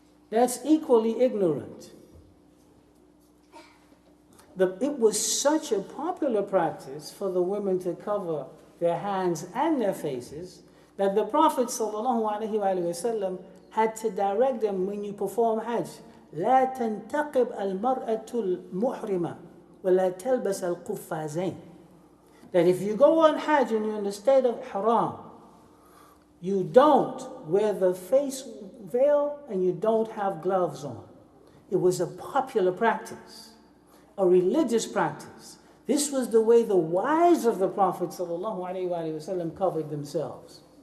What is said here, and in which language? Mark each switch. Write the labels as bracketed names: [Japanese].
[English] That's equally ignorant. It was such a popular practice for the women to cover their hands and their faces that the Prophet ﷺ had to direct them when you perform Hajj. [Arabic] لا تنتقب المرأة المحرمة ولا تلبس القفازين. [English] That if you go on Hajj and you're in the state of Haram, you don't wear the face veil and you don't have gloves on. It was a popular practice, a religious practice. This was the way the wives of the Prophet ﷺ covered themselves.